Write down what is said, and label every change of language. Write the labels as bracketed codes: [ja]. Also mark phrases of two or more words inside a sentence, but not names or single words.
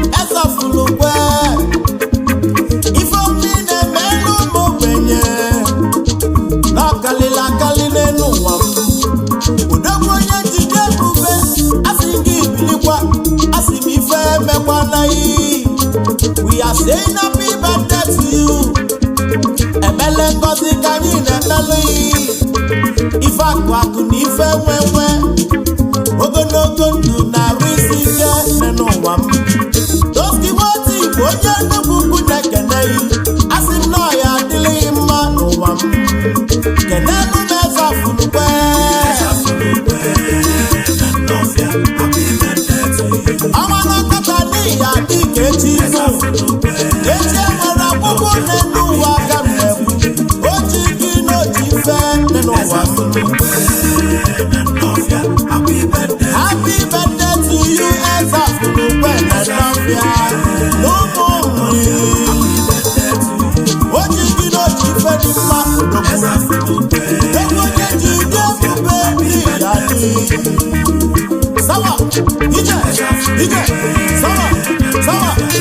[ig] Eze afụrụkwe. Ife omi na-eme n'ụmụ ogbenye. Na ọ karịrị akarị n'elu ụwa m. Odogwu onye jide ebube, a sị gị bilikwa, a sị m ife emekwana yi. [en] We are saying happy birthday to you. [ig] Emele ngozi ka anyị na-emele yi. Ife akụ akụ na ife nwe nwe. Ogologo ndụ na arụ isi ike nne n'ụwa m. Toski Moti bụ onye nnukwu ukwu na-ekene yi. A sị m na ọ ya adịlịghị mma n'ụwa m. Kenelu m Eze afụrụkwe. Eze afụrụkwe na Nnọfịa, [en] happy birthday to you. [ig] Ọnwa n'ọkọta n'ihi adị ka echi Eze nụ. afụrụkwe. Echi e nwere akwụkwọ n'elu ụwa ka m na-ekwu. O ji gị na o ji ife dị n'ụwa. Eze afụrụkwe na Nnọfịa, [en] happy birthday. Happy birthday to you, [ig] Eze afụrụkwe na Nnọfịa. N'ụmụ nri. O ji gị na o ji ife dị mma. Eze afụrụkwe. Ego onye ji dị ebube dị ya dị. Sawa, ije, ije, sawa, sawa.